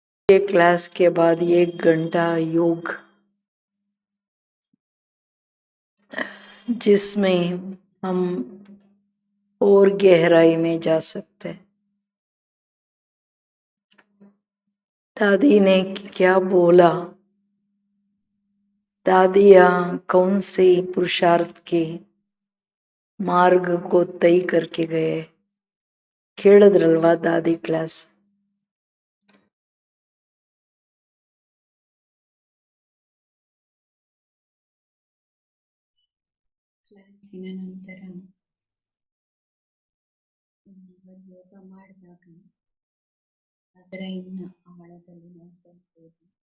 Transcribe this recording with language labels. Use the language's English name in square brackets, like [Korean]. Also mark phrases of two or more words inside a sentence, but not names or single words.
[Hindi] ये क्लास के बाद 1 घंटा योग, जिसमें हम और गहराई में जा सकते हैं। दादी ने क्या बोला, दादिया कौन से पुरुषार्थ के मार्ग को तय करके गए, [Kannada] ಕೇಳಿದ್ರಲ್ವಾ ದಾದಿ ಕ್ಲಾಸ್. ಕ್ಲಾಸಿನ ನಂತರ ಯೋಗ ಮಾಡಿದಾಗ ಅದರ ಇನ್ನು ಆಳದಲ್ಲಿ ನಾವು ಹೋಗ್ಬೋದು.